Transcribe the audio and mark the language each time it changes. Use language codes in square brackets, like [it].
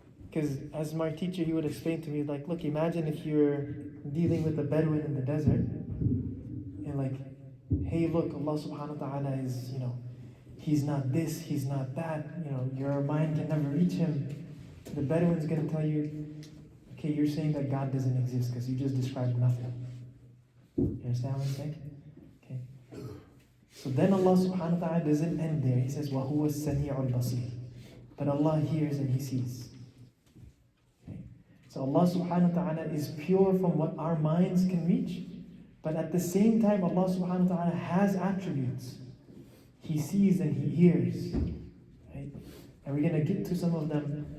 [en] Because as my teacher, he would explain to me, like, look, imagine if you're dealing with a Bedouin in the desert, and like, hey, look, Allah subhanahu wa ta'ala is, He's not this, He's not that, your mind can never reach Him. The Bedouin's going to tell you, okay, you're saying that God doesn't exist because you just described nothing. You understand what I'm saying? Okay. So then Allah subhanahu wa ta'ala doesn't end there. He says, [ar] وَهُوَ السَّمِيعُ الْبَصِيرُ. [en] But Allah hears and He sees. Okay. So Allah subhanahu wa ta'ala is pure from what our minds can reach. But at the same time, Allah subhanahu wa ta'ala has attributes. He sees and He hears. Right? And we're going to get to some of them.